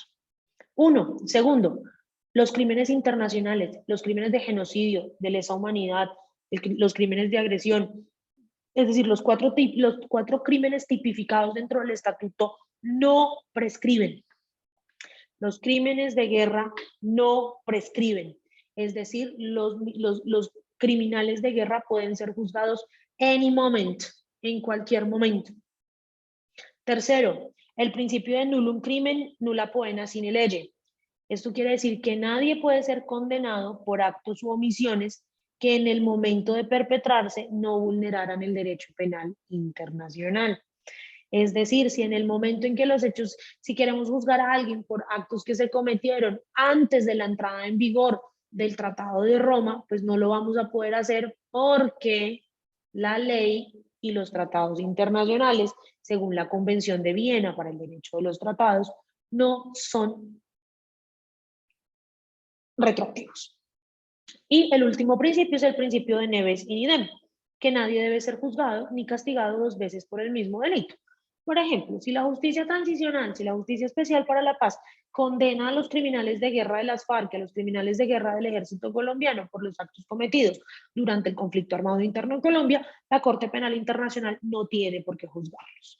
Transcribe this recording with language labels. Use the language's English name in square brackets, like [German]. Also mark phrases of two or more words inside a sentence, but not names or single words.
[Spanish] Segundo, los crímenes internacionales, los crímenes de genocidio, de lesa humanidad, los crímenes de agresión, es decir, los cuatro crímenes tipificados dentro del estatuto no prescriben. Los crímenes de guerra no prescriben. Es decir, los criminales de guerra pueden ser juzgados [English] any moment, [Spanish] en cualquier momento. Tercero, el principio de [Latin] nullum crimen, nulla poena sine lege. [Spanish] Esto quiere decir que nadie puede ser condenado por actos u omisiones que en el momento de perpetrarse no vulneraran el derecho penal internacional. Es decir, si en el momento en que los hechos, si queremos juzgar a alguien por actos que se cometieron antes de la entrada en vigor del Tratado de Roma, pues no lo vamos a poder hacer porque la ley y los tratados internacionales, según la Convención de Viena para el Derecho de los Tratados, no son retroactivos. Y el último principio es el principio de [Latin] neves in idem, [Spanish] que nadie debe ser juzgado ni castigado dos veces por el mismo delito. Por ejemplo, si la justicia transicional, si la justicia especial para la paz condena a los criminales de guerra de las FARC, a los criminales de guerra del ejército colombiano por los actos cometidos durante el conflicto armado interno en Colombia, la Corte Penal Internacional no tiene por qué juzgarlos.